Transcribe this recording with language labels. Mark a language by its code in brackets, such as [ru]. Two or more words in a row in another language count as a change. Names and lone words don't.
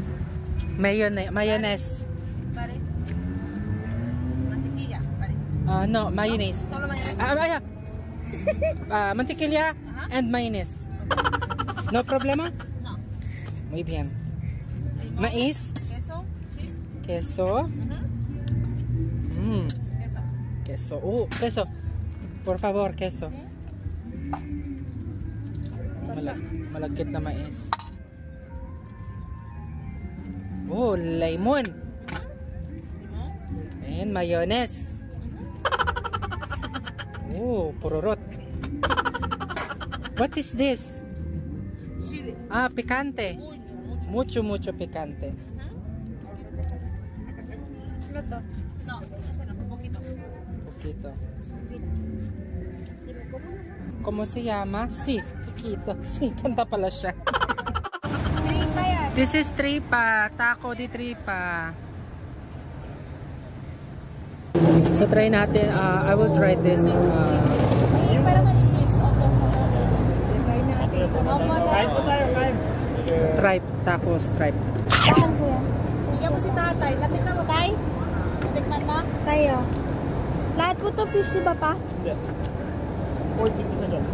[en] Mayonnaise. [es] Mantequilla. No, mayonnaise. Solo mayonnaise? [en] Mantequilla and mayonnaise. [es] No problema? No. Muy bien. Mais? Queso? Cheese? Queso? Queso. Queso. Queso. Por favor, queso. [tl] Malagkit na mais. [en] Lemon. And mayonnaise. Pururot. What is this? Chili. [es] Picante. Mucho picante. [tl] Ano to? [es] No, poquito. Poquito. ¿Cómo se llama? Sí, poquito. Sí, [tl] kanta pala siya. Tripa yan. [en] This is tripa, [es] taco di tripa. [en] So try natin, I will try this. [tl] Ay, para malinis. Try natin. [en] Tripe, taco stripe. [tl] Saan ko yan? Bigyan mo si tatay. Natikman mo, tay? Natikman mo? Tayo. Lahat po to fish, di ba pa? Hindi. 40 piso dyan.